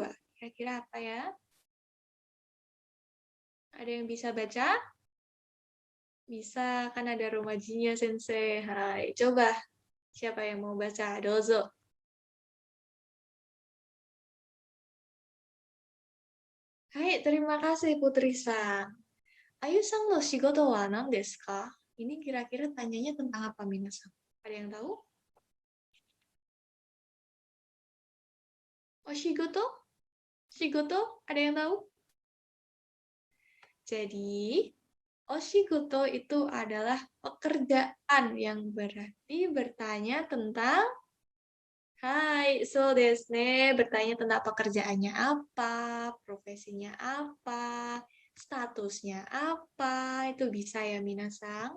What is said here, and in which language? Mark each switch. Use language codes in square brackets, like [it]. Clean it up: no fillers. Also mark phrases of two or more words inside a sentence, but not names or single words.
[id] Kira-kira apa ya? Ada yang bisa baca? Bisa, kan ada romajinya sensei. Hai, coba. Siapa yang mau baca? Dozo. Hai, terima kasih Putri-san. [ja] アユさんの仕事は何ですか? [id] Ini kira-kira tanyanya tentang apa, Minasan? Ada yang tahu? Oh, shigoto? Shigoto? Ada yang tahu? Jadi, oshigoto itu adalah pekerjaan yang berarti bertanya tentang [ja] はい、そうですね, [id] bertanya tentang pekerjaannya apa, profesinya apa, statusnya apa, itu bisa ya Minasang.